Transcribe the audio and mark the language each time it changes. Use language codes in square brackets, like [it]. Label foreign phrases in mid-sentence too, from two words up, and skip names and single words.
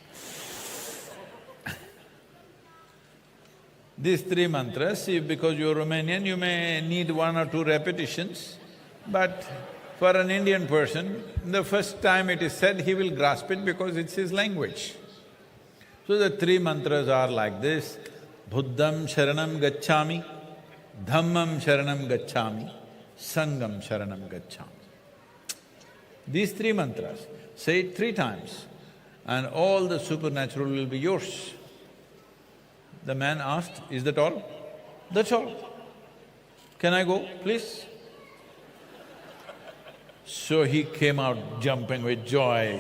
[en] These 3 mantras, see, because you're Romanian, you may need 1 or 2 repetitions, but for an Indian person, the first time it is said, he will grasp it because it's his language. So the 3 mantras are like this: [pi] Buddham Sharanam Gacchami, Dhammam Sharanam Gacchami, Sangam Sharanam Gacchami. [en] These 3 mantras, say it 3 times and all the supernatural will be yours. The man asked, is that all? That's all. Can I go, please? So he came out jumping with joy.